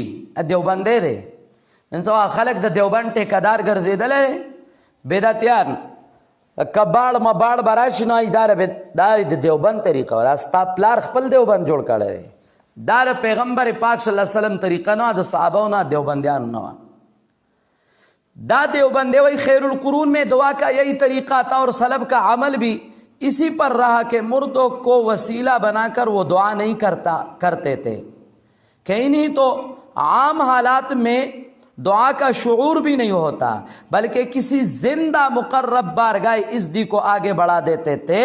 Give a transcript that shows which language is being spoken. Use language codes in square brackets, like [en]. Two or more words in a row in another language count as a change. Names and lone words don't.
[ps] دیوبندی دی نن سبا خلک د دیوبند ټیکهدار ګرځېدلی، بدعتیان کباړ مباړ به راشي نو دا د دیوبند طریقه وه. دا ستا پلار خپل دیوبند جوړ کړی دی، دا د پیغمبر پاک [ar] صلی الله علیه وسلم [ps] طریقه نه وه، د صحابو نه دیوبندیانو نه وه. دا دیوبندی وی [ar] خیر القرون [ur] میں دعا کا یہی طریقہ تھا اور سلف کا عمل بھی اسی پر رہا کہ مردوں کو وسیلہ بنا کر وہ دعا نہیں کرتے تھے. کہیں نہیں تو عام حالات میں دعا کا شعور بھی نہیں ہوتا، بلکہ کسی زندہ مقرب بارگاہ عزدی کو آگے بڑھا دیتے تھے.